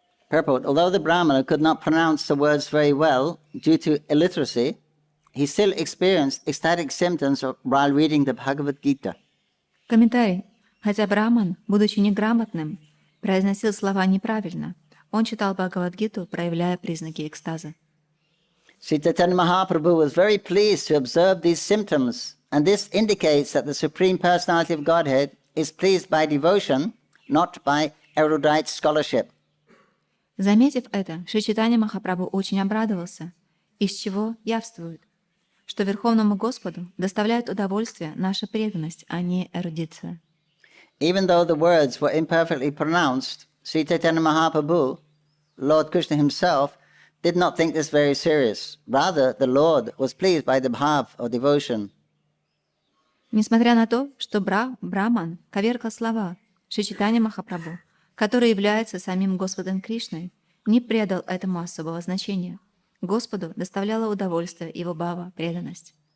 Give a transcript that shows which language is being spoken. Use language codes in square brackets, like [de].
[en] Purport. Although the Brahmana could not pronounce the words very well due to illiteracy, he still experienced ecstatic symptoms while reading the Bhagavad Gita. [ru] Комментарий. Хотя Браман, будучи неграмотным, произносил слова неправильно, он читал Бхагавад-гиту, проявляя признаки экстаза. [en] Sri Chaitanya Mahaprabhu was very pleased to observe these symptoms, and this indicates that the Supreme Personality of Godhead is pleased by devotion, not by erudite scholarship. [ru] Заметив это, Шри Чайтанья Махапрабху очень обрадовался, из чего явствует, что Верховному Господу доставляет удовольствие наша преданность, а не эрудиция. [en] Even though the words were imperfectly pronounced, Sri Chaitanya Mahaprabhu, Lord Krishna himself, did not think this very serious. Rather, the Lord was pleased by the bhav of devotion. [ru] Несмотря на то, что Браман коверкал слова, Шри Чайтанья Махапрабху, который является самим Господом Кришной, не придал этому особого значения. Господу доставляло удовольствие его бхава, преданность.